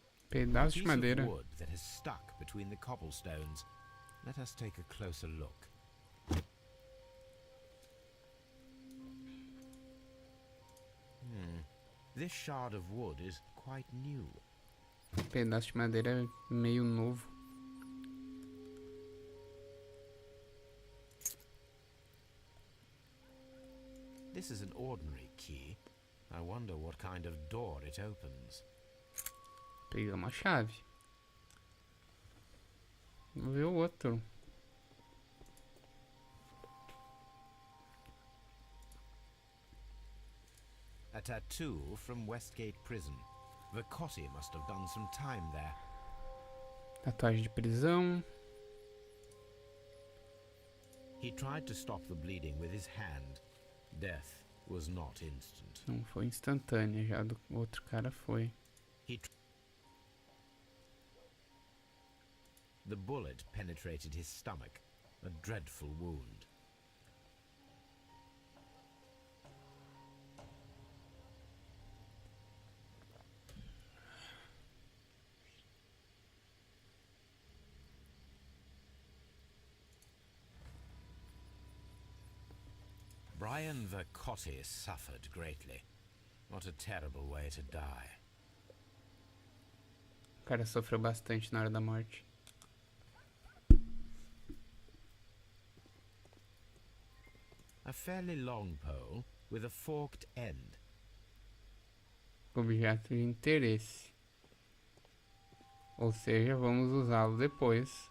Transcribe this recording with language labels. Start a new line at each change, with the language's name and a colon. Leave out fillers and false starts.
Portuguese: Pedaço de
English: Piece
Portuguese: madeira.
English: of wood that has stuck between the cobblestones. Let us take a closer look. This shard of wood is quite new.
Portuguese: Pedaço de madeira meio novo.
English: This is an ordinary key. I wonder what kind of door it opens.
Portuguese: Pegamos a chave. Vamos ver o outro.
English: A tattoo from Westgate Prison. Vicotti must have done some time there.
Portuguese: Tatuagem de prisão.
English: He tried to stop the bleeding with his hand. Death was not instant.
Portuguese: Não foi instantânea, já do outro cara foi.
English: The bullet penetrated his stomach, a dreadful wound. Brian Vicotti suffered greatly. What a terrible way to die.
Portuguese: O cara sofreu bastante na hora da morte.
English: A fairly long pole with a forked end.
Portuguese: Objeto de interesse. Ou seja, vamos usá-lo depois.